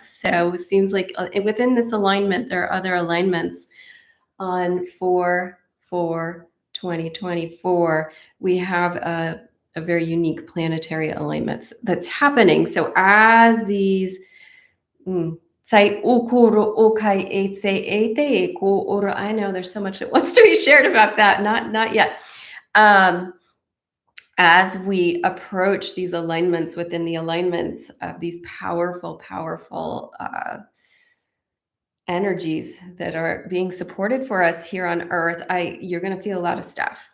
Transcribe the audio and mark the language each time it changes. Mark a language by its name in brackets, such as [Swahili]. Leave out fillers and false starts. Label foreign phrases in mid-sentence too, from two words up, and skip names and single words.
[English] So it seems like within this alignment, there are other alignments on 4/4/2024. We have a very unique planetary alignments that's happening. So as these Sai ukuru ukai ete ete ko ora. I know there's so much that wants to be shared about that. Not yet. As we approach these alignments within the alignments of these powerful energies that are being supported for us here on Earth, you're going to feel a lot of stuff.